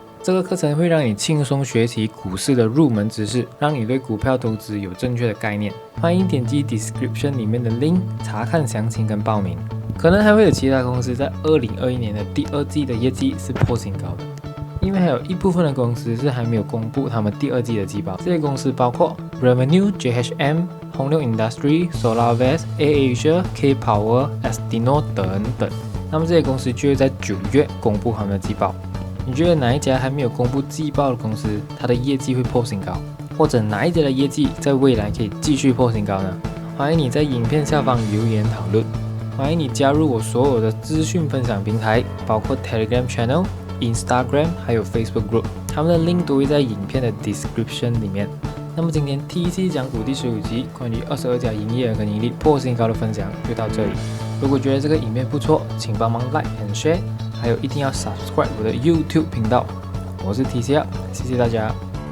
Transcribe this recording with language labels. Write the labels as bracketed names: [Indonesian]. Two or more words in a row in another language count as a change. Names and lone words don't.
[Chinese] 这个课程会让你轻松学习股市的入门知识，让你对股票投资有正确的概念。欢迎点击 description 里面的 link 查看详情跟报名。可能还会有其他公司在2021年的第2季的业绩是破新高的，因为还有一部分的公司是还没有公布他们第2季的季报。这些公司包括 Revenue、JHM、Hong Leong Industry、SolarWest、AirAsia、K-Power、Astino 等等。那么这些公司就会在9月公布他们的季报。你觉得哪一家还没有公布季报的公司，它的业绩会破新高？或者哪一家的业绩在未来可以继续破新高呢？欢迎你在影片下方留言讨论。欢迎你加入我所有的资讯分享平台，包括 Telegram Channel、Instagram 还有 Facebook Group， 他们的 link 都会在影片的 description 里面。那么今天 TEC 讲股第15集关于22家营业额跟盈利破新高的分享就到这里。如果觉得这个影片不错，请帮忙 [English] like and share， [Chinese] 还有一定要 subscribe 我的 YouTube 频道。我是 TC， 谢谢大家。